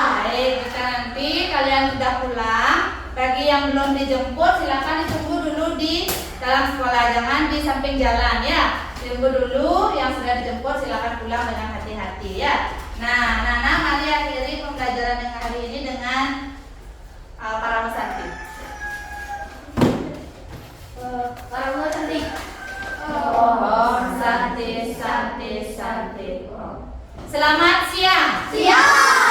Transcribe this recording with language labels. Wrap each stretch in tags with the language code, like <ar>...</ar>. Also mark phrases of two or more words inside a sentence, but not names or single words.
<id>Baik, jika nanti kalian sudah pulang, bagi yang belum dijemput silakan ditunggu dulu di dalam sekolah, jangan di samping jalan ya. Tunggu dulu, yang sudah dijemput silakan pulang dengan hati-hati ya. Nah, Nana, mari akhiri pembelajaran yang hari ini dengan</id> <sa>para mesanti. Para mesanti. Om Santi Santi Santi Om.</sa> <id>Selamat siang. Siap.</id>